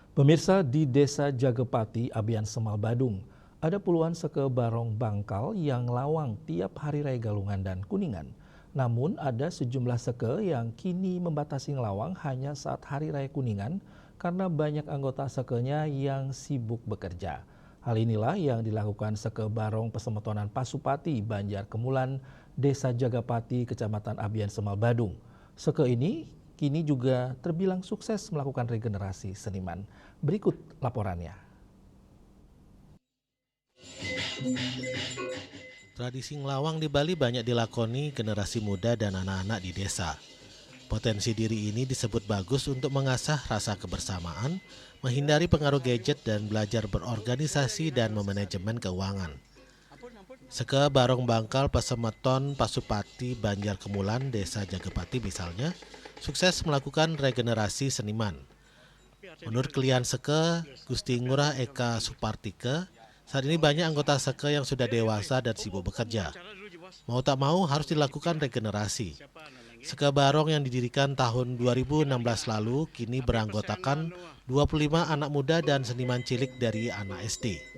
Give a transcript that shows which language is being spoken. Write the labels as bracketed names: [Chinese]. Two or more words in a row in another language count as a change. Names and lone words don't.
[Indonesian] Pemirsa, di Desa Jagepati, Abian Semal Badung, ada puluhan seke barong bangkal yang lawang tiap hari raya Galungan dan Kuningan. Namun ada sejumlah seke yang kini membatasi ngelawang hanya saat hari raya Kuningan karena banyak anggota sekenya yang sibuk bekerja. Hal inilah yang dilakukan seke barong Pesemetonan Pasupati, Banjar Kemulan, Desa Jagapati, Kecamatan Abian Semal Badung. Seke ini kini juga terbilang sukses melakukan regenerasi seniman. Berikut laporannya. Tradisi ngelawang di Bali banyak dilakoni generasi muda dan anak-anak di desa. Potensi diri ini disebut bagus untuk mengasah rasa kebersamaan, menghindari pengaruh gadget dan belajar berorganisasi dan memanajemen keuangan. Seke barong bangkal Pesemeton Pasupati, Banjar Kemulan, Desa Jagepati misalnya, sukses melakukan regenerasi seniman. Menurut klien seke, Gusti Ngurah Eka Supartike, saat ini banyak anggota seke yang sudah dewasa dan sibuk bekerja. Mau tak mau harus dilakukan regenerasi. Seke barong yang didirikan tahun 2016 lalu kini beranggotakan 25 anak muda dan seniman cilik dari anak SD.